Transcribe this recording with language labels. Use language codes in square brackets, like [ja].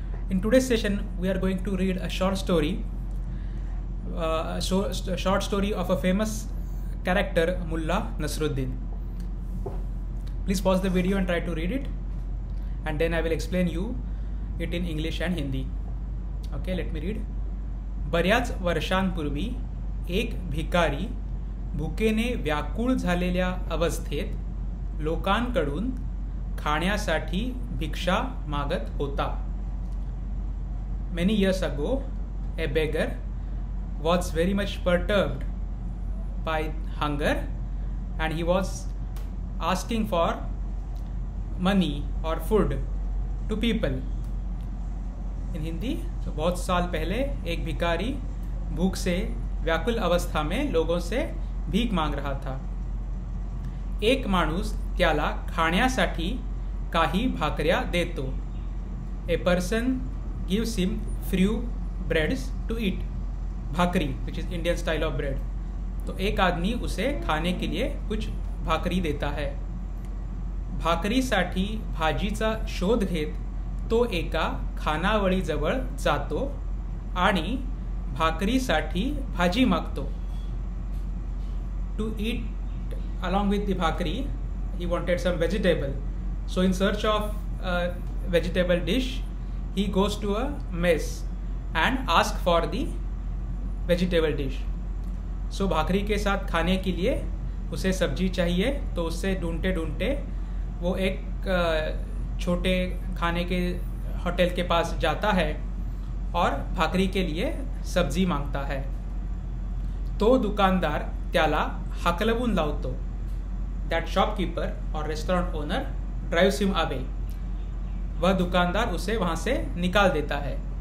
[en] In today's session, we are going to read a short story of a famous character, Mullah Nasruddin. Please pause the video and try to read it, and then I will explain you it in English and Hindi. Okay, let me read. [mr] बऱ्याच वर्षांपूर्वी एक भिकारी भुकेने व्याकुळ झालेल्या अवस्थेत लोकांकडून खाण्यासाठी भिक्षा मागत होता. [en] Many years ago, a beggar was very much perturbed by hunger and he was asking for money or food to people. In Hindi, [hi] तो बहुत साल पहले एक भिखारी भूख से व्याकुल अवस्था में लोगों से भीख मांग रहा था. [mr] एक माणूस त्याला खाण्यासाठी काही भाकऱ्या देतो. [en] A person gives him few breads to eat. Bhakri, which is Indian style of bread. [hi] तो एक आदमी उसे खाने के लिए कुछ भाकरी देता है. [mr] भाकरीसाठी भाजीचा शोध घेत तो एका खानावळीजवळ जातो आणि भाकरीसाठी भाजी मागतो. [en] To eat along with the bhakri, he wanted some vegetable. So in search of a vegetable dish, he goes to a mess and asks for the vegetable dish. [hi] So भाकरी के साथ खाने के लिए उसे सब्जी चाहिए, तो उससे ढूंढते ढूंढते वो एक छोटे खाने के होटल के पास जाता है और भाकरी के लिए सब्जी मांगता है. [mr] तो दुकानदार त्याला हाकलवून लावतो. [en] That shopkeeper or restaurant owner drives him away. [hi] वह दुकानदार उसे वहाँ से निकाल देता है.